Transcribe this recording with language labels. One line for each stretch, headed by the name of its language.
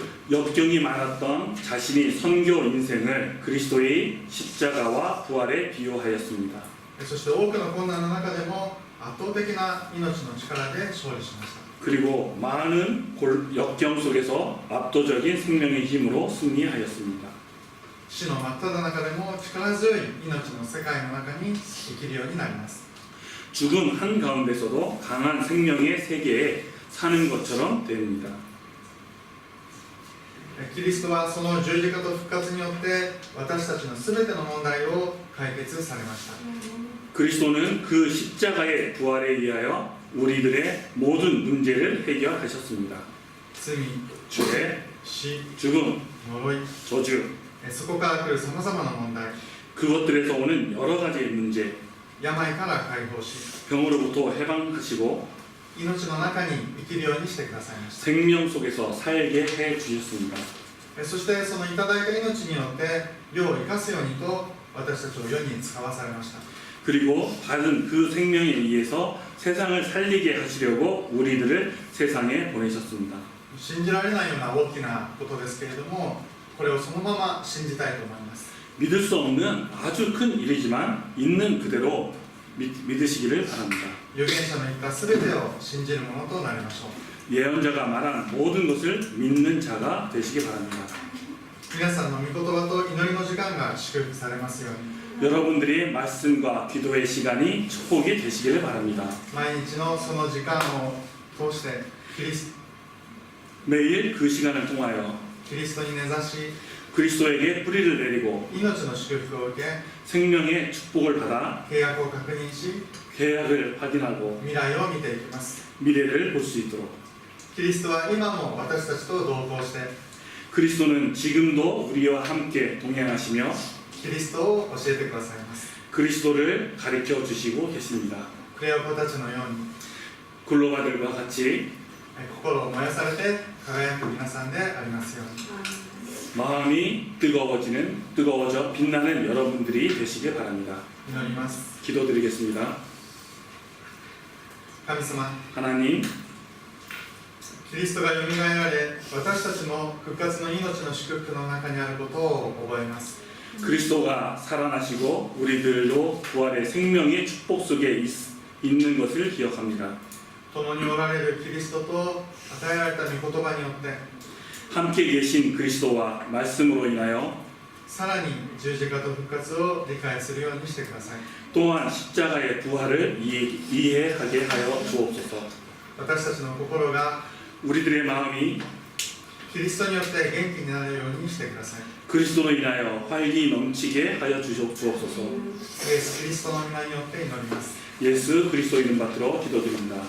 Korean: 역경이 많았던 자신의 선교 인생을 그리스도의 십자가와 부활에 비유하였습니다.
Japanese: そして多くの困難の中でも圧倒的な命の力で勝利しました。
Korean: 그리고 많은 역경 속에서 압도적인 생명의 힘으로 승리하였습니다.
Japanese: 死の真っ只中でも力強い命の世界の中に生きるようになります。
Korean: 죽음 한가운데서도 강한 생명의 세계에 사는 것처럼 됩니다.
Japanese: キリストはその十字架と復活によって私たちの全ての問題を解決されました。
Korean: 그리스도는 그 십자가의 부활에 의하여 우리들의 모든 문제를 해결하셨습니다.
Japanese: 罪、
Korean: 죄,
Japanese: 死、
Korean: 죽음,
Japanese: 呪い、
Korean: 저주,
Japanese: そこから来るさまざまな問題、
Korean: 그것들에서 오는 여러 가지의 문제,
Japanese: 病から解放し、
Korean: 병으로부터 해방하시고
Japanese: 命の中に生きるようにしてくださいました。
Korean: 생명 속에서 살게 해 주셨습니다.
Japanese: そしてそのいただいた命によって世を生かすようにと私たちを世に使わされました。
Korean: 그리고 받은 그 생명에 의해서 세상을 살리게 하시려고 우리들을 세상에 보내셨습니다.
Japanese: 信じられないような大きなことですけれども、これをそのまま信じたいと思います。
Korean: 믿을 수 없는 아주 큰 일이지만 있는 그대로 믿으시기를 바랍니다.
Japanese: 預言者の言った全てを信じるものとなりましょう。
Korean: 예언자가 말한 모든 것을 믿는 자가 되시기 바랍니다.
Japanese: 皆さんの御言葉と祈りの時間が祝福されますように。
Korean: 여러분들의 말씀과 기도의 시간이 축복이 되시기를 바랍니다.
Japanese: 毎日のその時間を通してキリ
Korean: 매일 그 시간을 통하여
Japanese: ストに根ざし
Korean: 그리스도에게 뿌리를 내리고
Japanese: 命の祝福を受け
Korean: 생명의 축복을 받아
Japanese: 契約を確認し
Korean: 계약을 확인하고
Japanese: 未来を見ていきます。
Korean: 미래를 볼 수 있도록
Japanese: キリストは今も私たちと同行して
Korean: 그리스도는 지금도 우리와 함께 동행하시며
Japanese: キリストを教えてくださいます。
Korean: 그리스도를 가르쳐 주시고 계십니다.
Japanese: クレオ子たちのように
Korean: 글로바들과 같이
Japanese: 心を燃やされて輝く皆さんでありますように。
Korean: 마음이 뜨거워져 빛나는 여러분들이 되시길 바랍니다.
Japanese: 祈ります。
Korean: 기도드리겠습니다.
Japanese: 神様、
Korean: 하나님,
Japanese: キリストがよみがえられ、私たちも復活の命の祝福の中にあることを覚えます。
Korean: 그리스도가 살아나시고 우리들도 부활의 생명의 축복 속에 있는 것을 기억합니다.
Japanese: 共におられるキリストと与えられた御言葉によって、
Korean: 함께 계신 그리스도와 말씀으로 인하여
Japanese: さらに十字架と復活を理解するようにしてください。
Korean: 또한 십자가의 부활을 이해하게 하여 주옵소서.
Japanese: 私たちの心が
Korean: 우리들의 마음이
Japanese: キリストによって元気になるようにしてください。
Korean: 그리스도로 인하여 활기 넘치게 하여 주옵소서.
Japanese: イエス・キリストの皆によって祈ります。
Korean: 예수 그리스도 이름 받들어 기도드립니다.